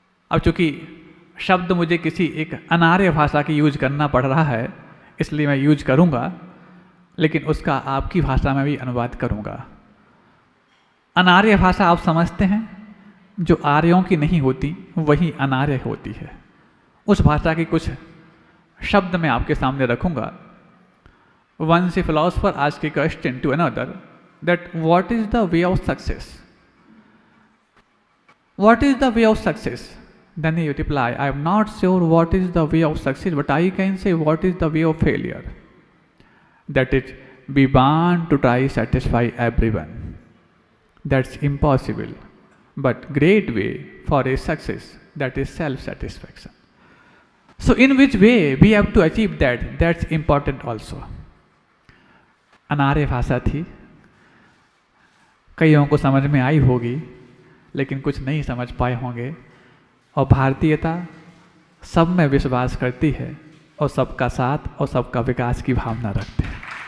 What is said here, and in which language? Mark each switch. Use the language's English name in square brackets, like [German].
[Hindi] अब चूंकि शब्द मुझे किसी एक अनार्य भाषा की यूज करना पड़ रहा है, इसलिए मैं यूज करूंगा, लेकिन उसका आपकी भाषा में भी अनुवाद करूंगा। अनार्य भाषा आप समझते हैं, जो आर्यों की नहीं होती वही अनार्य होती है। उस भाषा के कुछ शब्द मैं आपके सामने रखूंगा। [English] Once a philosopher asked a question to another that what is the way of success? What is the way of success? Then he replied, I am not sure what is the way of success, but I can say what is the way of failure. That is, we want to try satisfy everyone. That's impossible. But great way for a success, that is self-satisfaction. So in which way we have to achieve that? That's important also. [Hindi] अनार्य भाषा थी, कईयों को समझ में आई होगी लेकिन कुछ नहीं समझ पाए होंगे। और भारतीयता सब में विश्वास करती है और सबका साथ और सबका विकास की भावना रखते हैं।